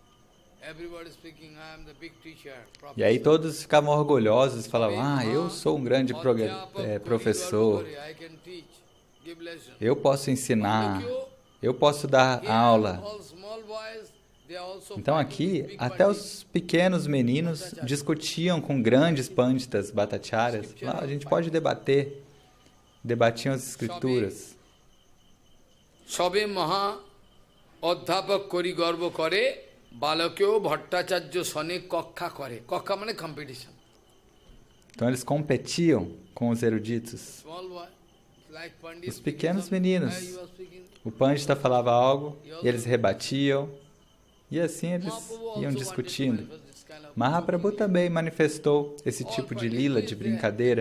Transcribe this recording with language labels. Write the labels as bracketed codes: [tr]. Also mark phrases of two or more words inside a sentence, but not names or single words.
[pt] E aí todos ficavam orgulhosos e falavam, eu sou um grande professor, eu posso ensinar, eu posso dar aula. Então aqui, até os pequenos meninos discutiam com grandes panditas, bhattacharyas. Lá a gente pode debater, debatiam as escrituras. [bn] সবে মহা অধ্যাপক করি গর্ব করে. বালকেও ভট্টাচার্য সনে কক্ষা করে. [en] Kokha means competition. [pt] Então eles competiam com os eruditos. Os pequenos meninos. O Pandita falava algo e eles rebatiam. E assim eles iam discutindo. Mahaprabhu também manifestou esse tipo de lila, de brincadeira.